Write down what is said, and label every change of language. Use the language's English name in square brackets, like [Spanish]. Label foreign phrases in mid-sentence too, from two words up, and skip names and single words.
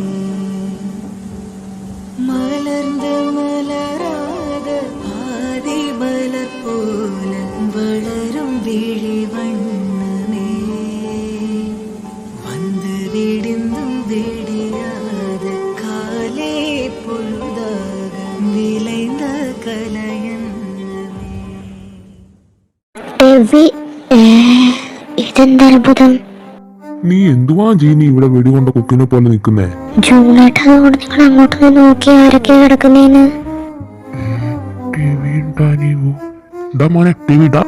[Tamil] மலர்ந்த மலராத பாதி மலர் போல வளரும் விழி வண்ணமே வந்து விடிந்தும் விடியாத காலே பொழுதாக விளைந்த கலையன்னமே [Malayalam] രവി, ഇതെന്താ അത്ഭുതം? നീ എന്തുവാ ജീനി ഇവിടെ വെടികൊണ്ട കുക്കിനെ പോലെ നിൽക്കുന്നേ? ജൂണേട്ടാ, അതുകൊണ്ട് നിങ്ങൾ അങ്ങോട്ട് പോയി നോക്കി ആരൊക്കെ കിടക്കുന്നേന്ന്. മോനെ ടിവി ഇടാ.